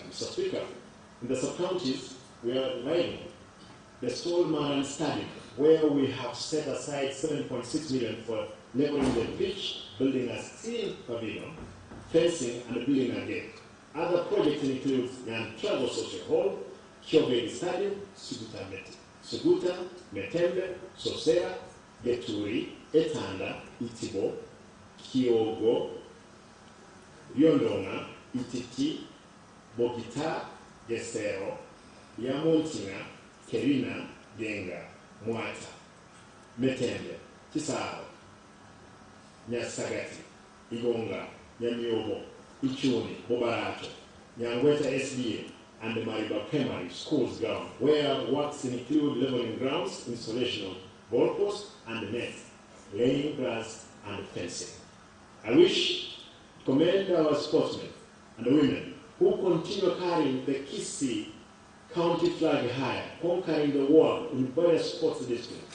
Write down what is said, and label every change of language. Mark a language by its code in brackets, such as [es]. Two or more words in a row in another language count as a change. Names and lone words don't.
[en] Mr. Speaker, in the sub-counties, we are reviving the Stolmaran Stadium, where we have set aside 7.6 million for leveling the pitch, building a steel pavilion, fencing, and building a gate. Other projects include Nyantrago Social Hall, Kyoveli Stadium, Suguta, Metembe, Sosera, Geturi, Etanda, Itibo, Kiogo, Yondonga, Ititi, Bogita, Gesero, Yamontinga, Kerina, Genga, Mwata, Metembe, Kisaro, Nyasagati, Igonga, Nyamiobo, Ichuni, Bobarato, Nyangweta SDA, and the Mariba Primary Schools ground, where works include leveling grounds, installation of goalposts and nets, laying grass and fencing. I wish to commend our sportsmen and the women who continue carrying the Kisii County flag high, conquering the world in various sports disciplines.